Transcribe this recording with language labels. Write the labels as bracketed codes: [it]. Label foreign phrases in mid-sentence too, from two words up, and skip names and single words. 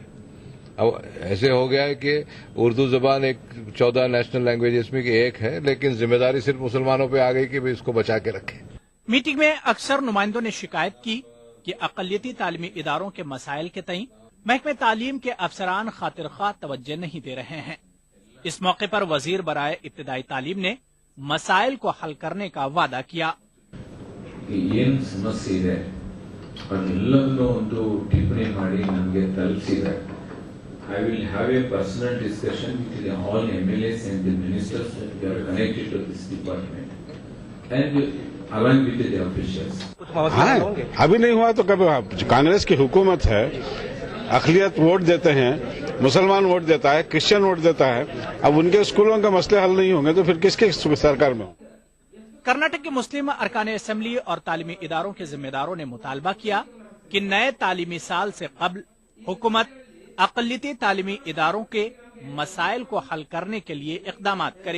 [ur] اب ایسے ہو گیا ہے کہ اردو زبان ایک 14 [en] national languages [ur] میں کی ایک ہے، لیکن ذمہ داری صرف مسلمانوں پے آ گئی کہ بھی اس کو بچا کے رکھیں. میٹنگ میں اکثر نمائندوں نے شکایت کی کہ اقلیتی تعلیمی اداروں کے مسائل کے تئیں محکمہ تعلیم کے افسران خاطر خواہ توجہ نہیں دے رہے ہیں. اس موقع پر وزیر برائے ابتدائی تعلیم نے مسائل کو حل کرنے کا وعدہ کیا. [kn] ಏನು ಸಮಸ್ಯೆ ಇದೆ ಅದೆಲ್ಲವನ್ನೂ ಒಂದು ಟಿಪ್ಪಣಿ ಮಾಡಿ ನಮಗೆ ತಲುಪಿಸಿದೆ. [en] I will have a personal discussion with all MLAs and the ministers who are connected to this department and along with the officials. [ur] ابھی نہیں ہوا تو کب? کانگریس کی حکومت ہے، اقلیت ووٹ دیتے ہیں، مسلمان ووٹ دیتا ہے، کرسچن ووٹ دیتا ہے. اب ان کے اسکولوں کے مسلے حل نہیں ہوں گے تو پھر کس کے سرکار میں? کرناٹک کے مسلم ارکان اسمبلی اور تعلیمی اداروں کے ذمہ داروں نے مطالبہ کیا کہ نئے تعلیمی سال سے قبل حکومت اقلیتی تعلیمی اداروں کے مسائل کو حل کرنے کے لیے اقدامات کرے.